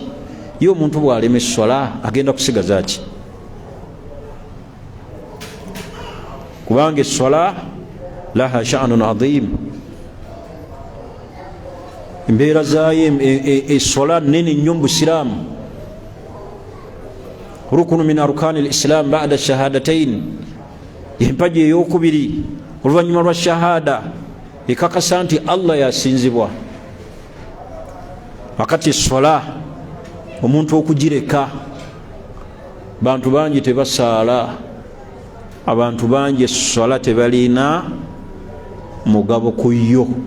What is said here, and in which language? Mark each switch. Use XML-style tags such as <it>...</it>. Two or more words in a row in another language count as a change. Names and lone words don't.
<lg>Ye omuntu bw'alema essola agenda kusigaza ki? Kubanga essola</lg> <ar>لها شأن عظيم,</ar> <lg>embeera zaayo essola nene nnyo mu Busiraamu.</lg> <ar>ركن من أركان الإسلام بعد الشهادتين,</ar> <lg>empagi ey'okubiri oluvannyuma lwa shahada ekakasa nti Allah yasinzibwa. Wakati essola omuntu okugireka, bantu bangi tebasaala, abantu bangi essola tebalina mugabo ku yo.</lg>